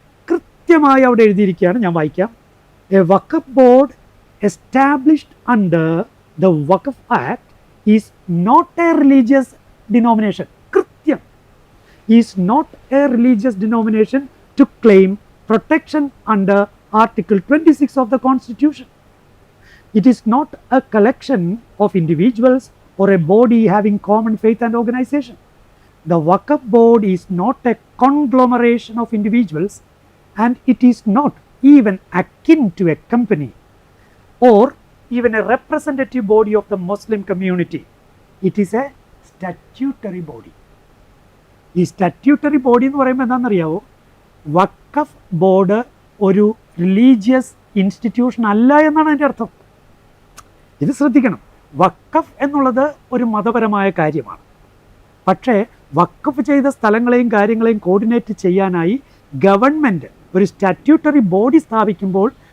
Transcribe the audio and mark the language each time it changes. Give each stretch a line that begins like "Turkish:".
Malayalam: കൃത്യമായി അവിടെ എഴുതിയിരിക്കുകയാണ്, ഞാൻ വായിക്കാം.
English: A Waqf board established under the Waqf act is not a religious denomination.
Malayalam: കൃത്യം,
English: Is not a religious denomination to claim protection under Article 26 of the Constitution. It is not a collection of individuals or a body having common faith and organization. The Waqf Board is not a conglomeration of individuals, and it is not even akin to a company or even a representative body of the Muslim community. It is a statutory body.
Malayalam: ഈ statutory body എന്ന് പറയുമ്പോൾ എന്താണെന്നറിയാവോ? വഖഫ് board ഒരു religious institution അല്ല എന്നാണ് അതിൻ്റെ അർത്ഥം. ഇത് ശ്രദ്ധിക്കണം. വഖഫ് എന്നുള്ളത് ഒരു മതപരമായ കാര്യമാണ്. പക്ഷേ വഖഫ് ചെയ്ത സ്ഥലങ്ങളെയും കാര്യങ്ങളെയും കോർഡിനേറ്റ് ചെയ്യാനായി ഗവൺമെൻറ് ഒരു സ്റ്റാറ്റ്യൂട്ടറി ബോഡി സ്ഥാപിക്കുമ്പോൾ